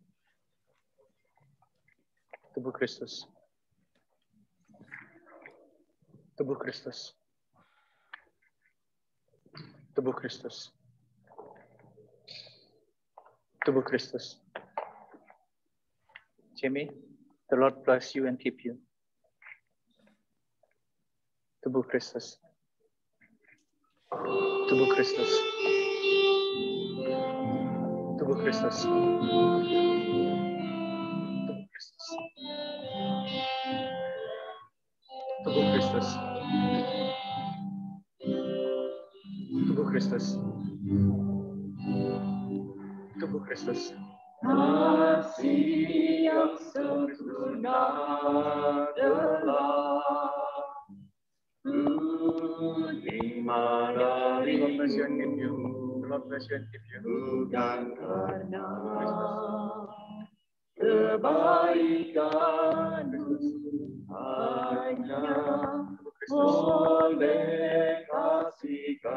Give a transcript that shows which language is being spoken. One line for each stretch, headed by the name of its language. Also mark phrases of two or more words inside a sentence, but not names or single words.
Indonesian: Tubuh Kristus. Tubuh Kristus. Tubuh Kristus. Tubuh Kristus.
English: Jimmy, the Lord bless you and keep you.
Indonesian: Tubuh Kristus. Tubuh Kristus. Tubuh Kristus. Tubuh Kristus. Tubuh Kristus. Tubuh Kristus. kasih yang sempurna telah terima dari bukan karena kebaikan hanya oleh kasih